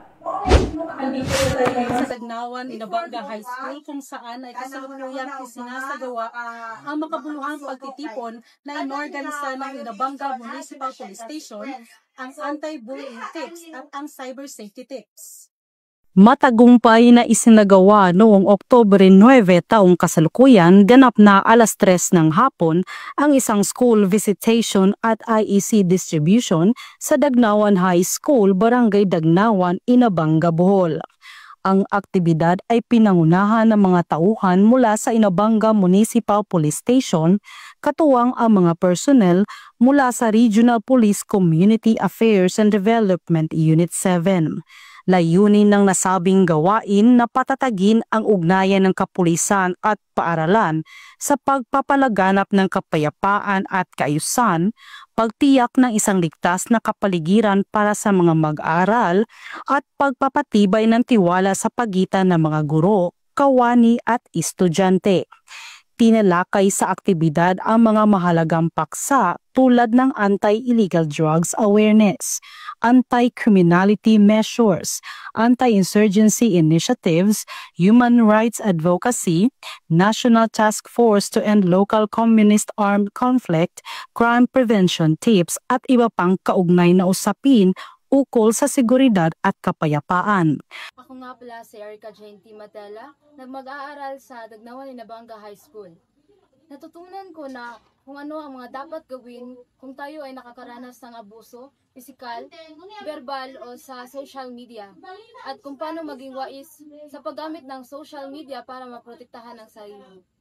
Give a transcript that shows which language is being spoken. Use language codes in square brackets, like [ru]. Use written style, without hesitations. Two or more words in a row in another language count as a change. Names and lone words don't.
[tl] Andito tayo sa Dagnawan, Inabanga High School kung saan ay kasalukuyang isinasagawa ang makabuluhang pagtitipon na inorganisa ng Inabanga Municipal Police Station, ang [en] anti-bullying tips [tl] at ang [en] cyber safety tips. [tl] Matagumpay na isinagawa noong Oktubre 9 taong kasalukuyan, ganap na 3:00 ng hapon ang isang [en] school visitation [tl] at [en] IEC distribution [tl] sa Dagnawan High School, Barangay Dagnawan, Inabanga, Bohol. Ang aktibidad ay pinangunahan ng mga tauhan mula sa Inabanga Municipal Police Station, katuwang ang mga personnel mula sa Regional Police Community Affairs and Development Unit 7. Layunin ng nasabing gawain na patatagin ang ugnayan ng kapulisan at paaralan sa pagpapalaganap ng kapayapaan at kaayusan, pagtiyak ng isang ligtas na kapaligiran para sa mga mag-aaral at pagpapatibay ng tiwala sa pagitan ng mga guro, kawani at estudyante. Tinalakay sa aktibidad ang mga mahalagang paksa tulad ng [en] anti-illegal drugs awareness, anti-criminality measures, anti-insurgency initiatives, human rights advocacy, [tl] National Task Force to End Local Communist Armed Conflict, [en] crime prevention tips [tl] at iba pang kaugnay na usapin ukol sa seguridad at kapayapaan. Ako nga pala si Erica Jane T. Matela, nagmag-aaral sa Dagnawan Inabanga High School. Natutunan ko na kung ano ang mga dapat gawin kung tayo ay nakakaranas ng abuso, pisikal, verbal o sa [en] social media, [tl] at kung paano maging wais sa paggamit ng [en] social media [tl] para maprotektahan ang sarili.